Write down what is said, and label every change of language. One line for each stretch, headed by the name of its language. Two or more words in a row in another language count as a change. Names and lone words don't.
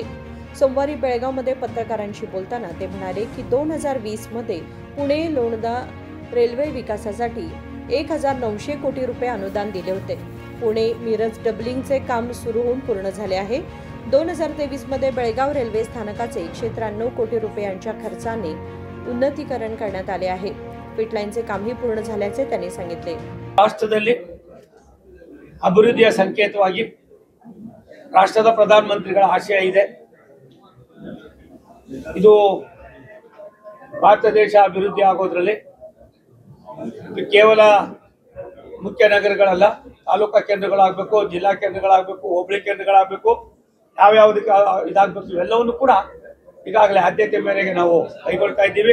Marathi: सोमवारी बेळगावमध्ये पत्रकारांशी बोलताना ते म्हणाले की 2020 मध्ये पुणे लोणंद रेल्वे विकासासाठी 1900 कोटी रुपये अनुदान दिले होते। पुणे मिरज डबलिंगचे काम सुरू होऊन पूर्ण झाले आहे। 2023 मध्ये बेळगाव रेल्वे स्थानकाचे 193 कोटी रुपयांच्या खर्चाने उन्नतीकरण करण्यात आले आहे। पिटलाइनचे कामही पूर्ण झाल्याचे त्यांनी सांगितले।
Kannada: ರಾಷ್ಟ್ರದಲ್ಲಿ ಅಭಿವೃದ್ಧಿಯ ಸಂಕೇತವಾಗಿ ರಾಷ್ಟ್ರದ ಪ್ರಧಾನಮಂತ್ರಿಗಳ ಆಶಯ ಇದೆ। ಇದು ಭಾರತ ದೇಶ ಅಭಿವೃದ್ಧಿ ಆಗೋದ್ರಲ್ಲಿ ಕೇವಲ ಮುಖ್ಯ ನಗರಗಳಲ್ಲ, ತಾಲೂಕಾ ಕೇಂದ್ರಗಳಾಗಬೇಕು, ಜಿಲ್ಲಾ ಕೇಂದ್ರಗಳಾಗಬೇಕು, ಹೋಬಳಿ ಕೇಂದ್ರಗಳಾಗಬೇಕು, ಯಾವ್ಯಾವುದಕ್ಕೆ ಇದಾಗಬೇಕು ಇವೆಲ್ಲವನ್ನೂ ಕೂಡ ಈಗಾಗಲೇ ಆದ್ಯತೆ ಮೇರೆಗೆ ನಾವು ಕೈಗೊಳ್ತಾ ಇದ್ದೀವಿ।